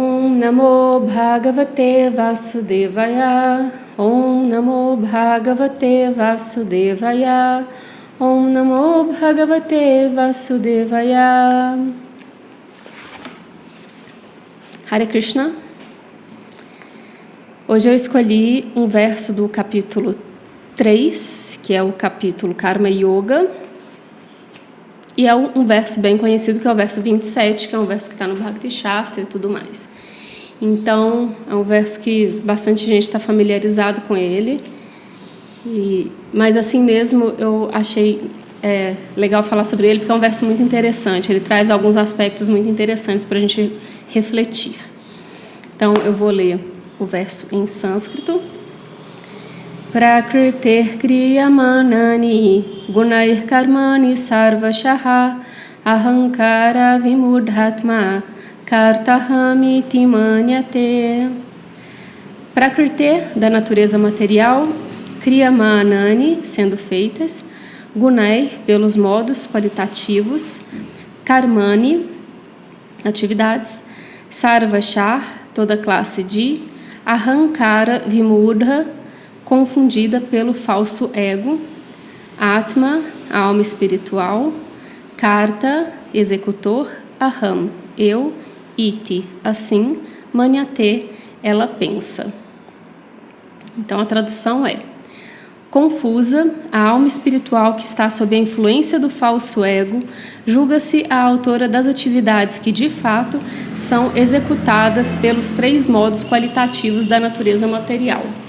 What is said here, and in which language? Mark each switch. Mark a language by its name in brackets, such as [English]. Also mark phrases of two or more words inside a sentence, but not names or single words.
[Sanskrit] Om Namo Bhagavate Vasudevaya. Om Namo Bhagavate Vasudevaya. Om Namo Bhagavate Vasudevaya. Hare Krishna. [Portuguese] Hoje eu escolhi um verso do capítulo 3, que é o capítulo Karma Yoga, e é um verso bem conhecido, que é o verso 27, que é um verso que está no Bhakti Shastra e tudo mais. Então, é um verso que bastante gente está familiarizado com ele, mas assim mesmo eu achei legal falar sobre ele, porque é um verso muito interessante, ele traz alguns aspectos muito interessantes para a gente refletir. Então, eu vou ler o verso em sânscrito. [Sanskrit] Prakriter kriyamanani gunair karmani sarvashaha ahankara vimudhatma kartahami timanyate. Prakriter, [Portuguese] da natureza material, kriyamanani, sendo feitas, gunair, pelos modos qualitativos, karmani, atividades, sarvashah, toda classe de, [Sanskrit] ahankara vimudha, [Portuguese] confundida pelo falso ego, atma, a alma espiritual, karta, executor, aham, eu, iti, assim, manyate, ela pensa. Então a tradução é: confusa, a alma espiritual que está sob a influência do falso ego, julga-se a autora das atividades que, de fato, são executadas pelos 3 modos qualitativos da natureza material.